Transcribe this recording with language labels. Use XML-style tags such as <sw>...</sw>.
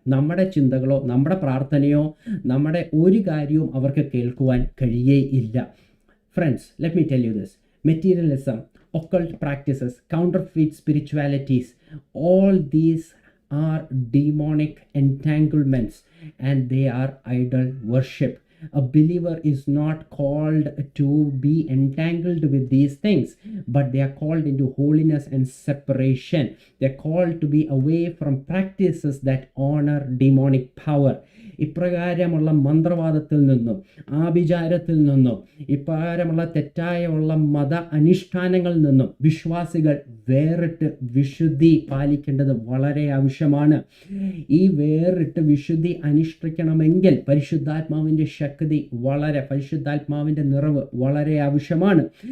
<ml>നമ്മുടെ ചിന്തകളോ നമ്മുടെ പ്രാർത്ഥനയോ നമ്മുടെ ഒരു കാര്യവും അവർക്ക് കേൾക്കുവാൻ കഴിയേയില്ല.</ml> <en>Friends, let me tell you this. Materialism, occult practices, counterfeit spiritualities, all these are demonic entanglements and they are idol worship. A believer is not called to be entangled with these things, but they are called into holiness and separation. They are called to be away from practices that honor demonic power.</en> <ml>ഇപ്രകാരമുള്ള മന്ത്രവാദത്തിൽ നിന്നും ആഭിചാരത്തിൽ നിന്നും ഇപ്രകാരമുള്ള തെറ്റായുള്ള മത അനുഷ്ഠാനങ്ങളിൽ നിന്നും വിശ്വാസികൾ വേറിട്ട് വിശുദ്ധി പാലിക്കേണ്ടത് വളരെ ആവശ്യമാണ്. ഈ വേറിട്ട് വിശുദ്ധി അനുഷ്ഠിക്കണമെങ്കിൽ പരിശുദ്ധാത്മാവിൻ്റെ പരിശുദ്ധാത്മാവിൻ്റെ നിറവ് വളരെ ആവശ്യമാണ്.</ml>